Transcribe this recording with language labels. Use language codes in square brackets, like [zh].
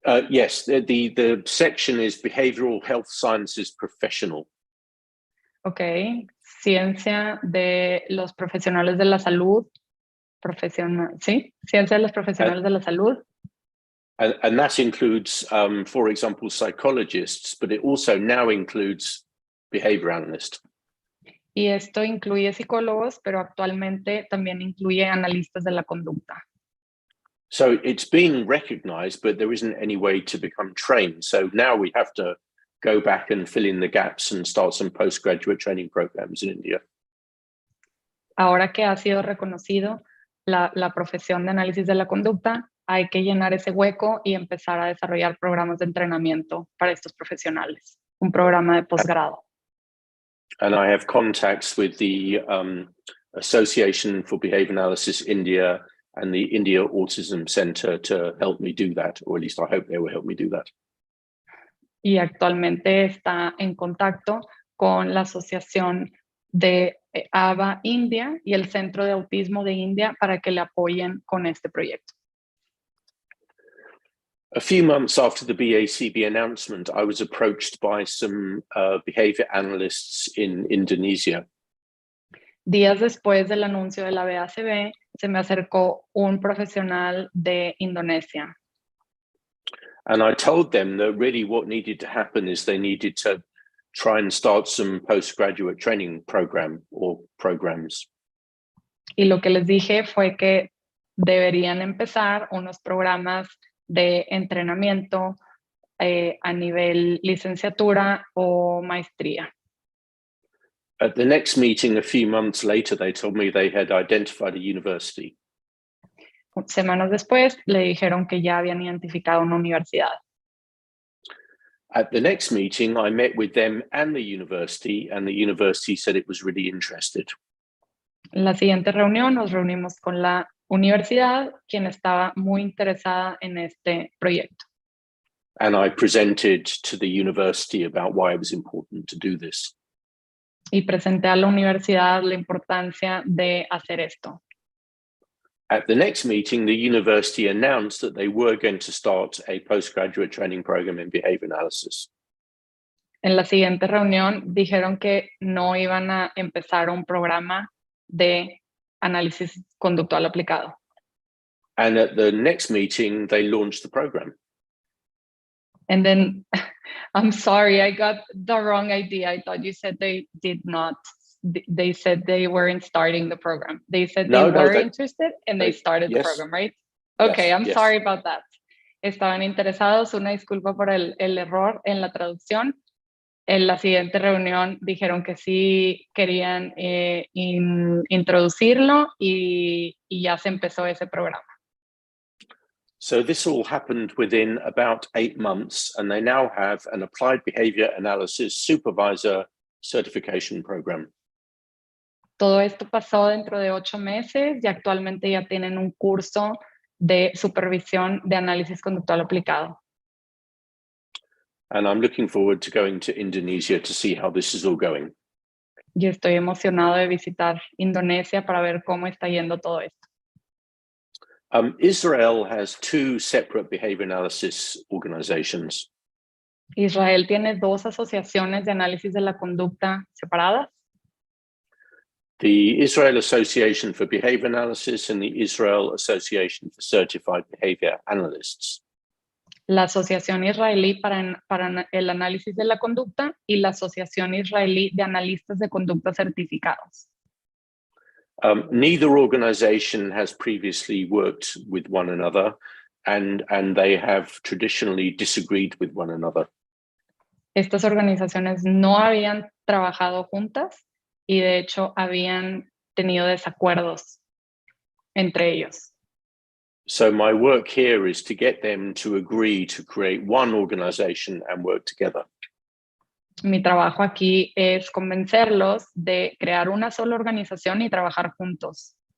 [en] Yes, the section is Behavioral Health Sciences Professional. [es] Okay, ciencia de los profesionales de la salud. ¿Sí? Ciencia de los profesionales de la salud. [en] And that includes, for example, psychologists, but it also now includes behavior analysts. [es] Y esto incluye psicólogos, pero actualmente también incluye analistas de la conducta. [en] So it's being recognized, but there isn't any way to become trained. So now we have to go back and fill in the gaps and start some postgraduate training programs in India. [es] Ahora que ha sido reconocido la profesión de análisis de la conducta, hay que llenar ese hueco y empezar a desarrollar programas de entrenamiento para estos profesionales, un programa de posgrado. [en] And I have contacts with the Association for Behavior Analysis India and the India Autism Center to help me do that, or at least I hope they will help me do that. [es] Y actualmente está en contacto con la Asociación de ABA India y el Centro de Autismo de India para que le apoyen con este proyecto. [en] A few months after the BACB announcement, I was approached by some behavior analysts in Indonesia. [es] Días después del anuncio de la BACB, se me acercó un profesional de Indonesia. [en] And I told them that really what needed to happen is they needed to try and start some postgraduate training program or programs. [es] Y lo que les dije fue que deberían empezar unos programas de entrenamiento a nivel licenciatura o maestría. [en] At the next meeting, a few months later, they told me they had identified a university. [es] Semanas después le dijeron que ya habían identificado una universidad. [en] At the next meeting, I met with them and the university said it was really interested. [es] En la siguiente reunión nos reunimos con la universidad, quien estaba muy interesada en este proyecto. [en] And I presented to the university about why it was important to do this. [es] Y presenté a la universidad la importancia de hacer esto. [en] At the next meeting, the university announced that they were going to start a postgraduate training program in behavior analysis. [es] En la siguiente reunión dijeron que no iban a empezar un programa de análisis conductual aplicado. [en] And at the next meeting, they launched the program. And then, I'm sorry, I got the wrong idea. I thought you said they did not. They said they weren't starting the program. They said they were interested and they started the program, right? Okay, I'm sorry about that. [es] Estaban interesados, una disculpa por el error en la traducción. En la siguiente reunión dijeron que sí querían introducirlo y ya se empezó ese programa. [en] So this all happened within about 8 months, and they now have an applied behavior analysis supervisor certification program. [es] Todo esto pasó dentro de 8 meses y actualmente ya tienen un curso de supervisión de análisis conductual aplicado. [en] And I'm looking forward to going to Indonesia to see how this is all going. [es] Y estoy emocionado de visitar Indonesia para ver cómo está yendo todo esto. [en] Israel has 2 separate behavior analysis organizations. [es] Israel tiene 2 asociaciones de análisis de la conducta separadas. [en] The Israel Association for Behavior Analysis and the Israel Association for Certified Behavior Analysts. [es] La Asociación Israelí para el Análisis de la Conducta y la Asociación Israelí de Analistas de Conducta Certificados. [en] Neither organization has previously worked with one another, and they have traditionally disagreed with one another. [es] Estas organizaciones no habían trabajado juntas y de hecho habían tenido desacuerdos entre ellos. [en] So my work here is to get them to agree to create one organization and work together. [es] Mi trabajo aquí es convencerlos de crear una sola organización y trabajar juntos.